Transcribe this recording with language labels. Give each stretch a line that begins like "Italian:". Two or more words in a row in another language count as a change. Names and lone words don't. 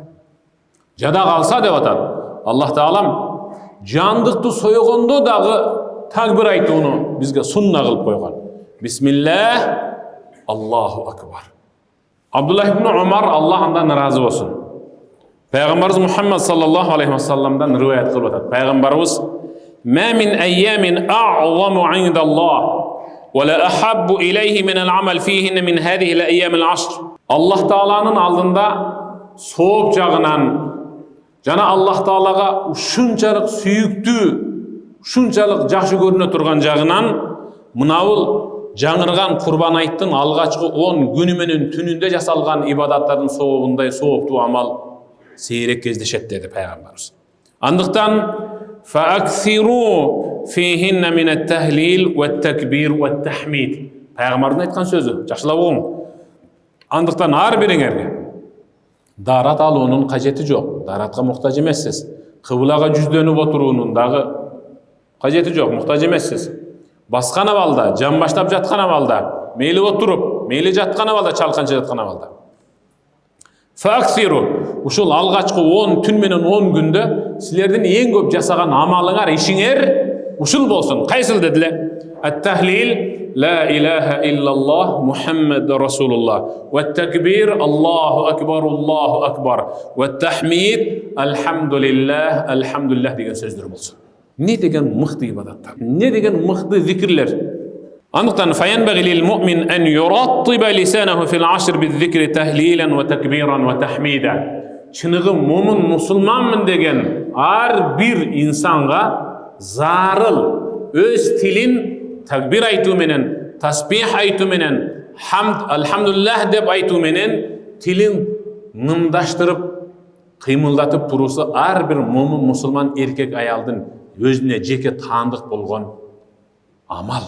Kyrgyz: Жада калса деп атат. Аллах Таалам жандықты сойғондо дагы такбир айтууну бизге сунна кылып койгон. Бисмиллах,
Arabic: الله أكبر.
Kyrgyz: Абдуллах ибн Умар, Аллах андан разы болсун, Пайгамбарыбыз Мухаммад
Arabic: صلى الله عليه وسلم
Kyrgyz: риваят кылып атат. Пайгамбарыбыз:
Arabic: "ما من أيام أعظم عند الله ولا أحب إليه من العمل فيهن من هذه الأيام العشر."
Kyrgyz: Аллах Тааланын алдында сооп жагынан жана Аллах Таалага ушунчалык сүйүктүү, ушунчалык жакшы көрүнө турган жагынан мынабыл жаңырган Курбан айттын алгачкы 10 күнү менен түнүндө жасалган ибадаттардын сообундай сооптуу амал сейрек кездешет dedi Пайгамбарыбыз.
Arabic: Андыктан فأكثروا فيهن من التهليل والتكبير والتحميد.
Kyrgyz: Пайгамбардын айткан сөзү, жакшылап угуң. Андыктан ар бириңерге дарат алуунун кажети жок. Даратка муктаж эмессиз. Кыблага жүздөнүп отуруунун дагы кажети жок, муктаж эмессиз. Баскан абалда, жан баштап жаткан абалда, мейли отуруп, мейли жаткан абалда, чалканча жаткан абалда. Факсиру, ушул алгачкы 10 түн менен 10 күндө силердин эң көп жасаган амалыңар, ишиңер ушул болсун. Кайсыл дедиле? Ат-тахлил,
Arabic: لا إله إلا الله محمد رسول الله. والتكبير الله أكبر. والتحميد الحمد لله
Kyrgyz: деген сөздөр болсун. Не деген мыкты ибадаттар, не деген мыкты зикирлер.
Arabic: Андыктан فينبغي للمؤمن أن يرتب لسانه في العشر بالذكر تهليلا وتكبيرا وتحميدا.
Kyrgyz: Чыныгы мумин мусулманмын деген ар бир инсанга зарыл өз тилин такбир айтуу менен, тасбих айтуу менен, хамд, алхамдулиллах деп айтуу менен тилин нымдаштырып, кыймылдатып турусу ар бир мумин мусулман эркек аялдын өзүнө жеке таандык болгон амал.